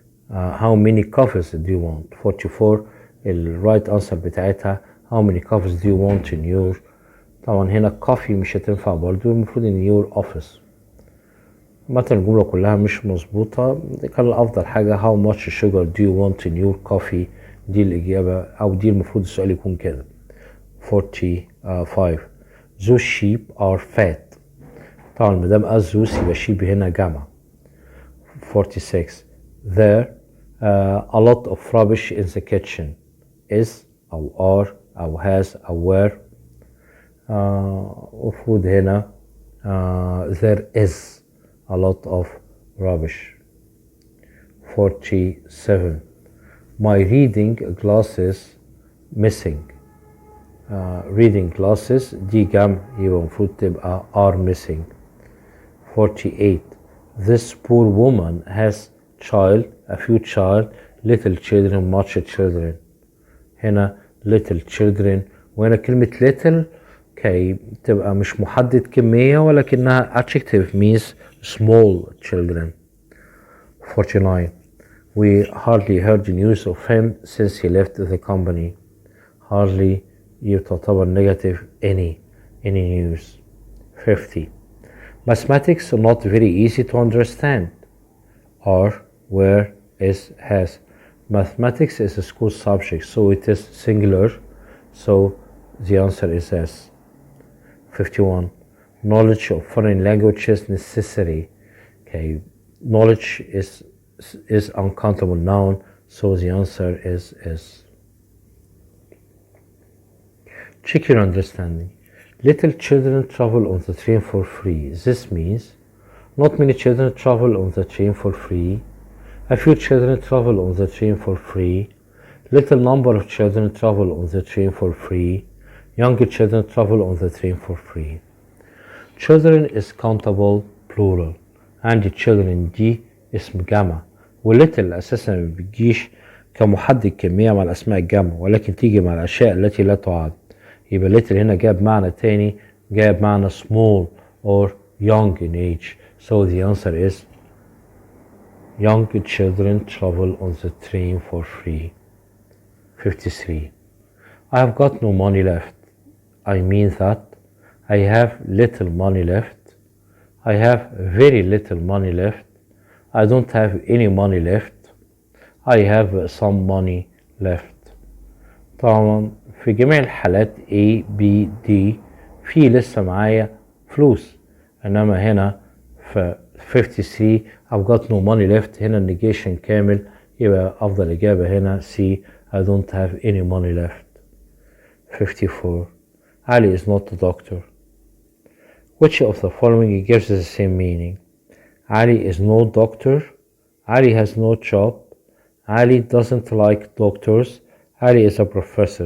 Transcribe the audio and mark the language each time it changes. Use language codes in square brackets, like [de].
[en] How many coffees do you want? 44 right answer [ar] بتاعتها [en] how many coffees do you want in your. [ar] طبعا هنا coffee مش هتنفع برضو المفروض [en] in your office. [ar] مثلا الجملة كلها مش مظبوطة. كان الأفضل حاجة [en] how much sugar do you want in your coffee. [ar] دي الإجابة أو دي المفروض السؤال يكون كده. [en] 45. Those sheep are fat. [ar] طبعا مادام قال those يبقى sheep هنا جمع. [en] 46. There a lot of rubbish in the kitchen. Is أو are أو has أو were. [ar] المفروض هنا [en] there is a lot of rubbish. 47. My reading glasses missing. [ar] Reading glasses دي جمع يبقى المفروض تبقى [en] are missing. 48. This poor woman has a few child, little children, much children. [ar] هنا little children وهنا كلمة little كي تبقى مش محدد كمية ولكنها [en] adjective means small children. 49. We hardly heard news of him since he left the company. Hardly تعتبر negative any news. 50. Mathematics are not very easy to understand. Are, were, is, has. Mathematics is a school subject, so it is singular, so the answer is S. 51. Knowledge of foreign language is necessary. Okay, knowledge is uncountable noun, so the answer is S. Check your understanding. Little children travel on the train for free. This means not many children travel on the train for free. A few children travel on the train for free. Little number of children travel on the train for free. Younger children travel on the train for free. children is countable plural. [ar] عندي children دي اسم جمع، وليتل أساسا ما بتجيش كمحدد كمية مع الأسماء الجمع، ولكن تيجي مع الأشياء التي لا تعد. يبقى ليتل هنا جاب معنى تاني، جاب معنى [en] small or young in age. So the answer is young children travel on the train for free. 53. I have got no money left. I mean that I have little money left. I have very little money left. I don't have any money left. I have some money left. [ar] طبعا في جميع الحالات A, B, D في لسه معايا فلوس، انما هنا في 53 [en] I've got no money left [ar] هنا النيجيشن كامل، يبقى افضل اجابة هنا C. [en] I don't have any money left. 54. Ali is not a doctor. Which of the following gives the same meaning? Ali is no doctor. Ali has no job. Ali doesn't like doctors. Ali is a professor.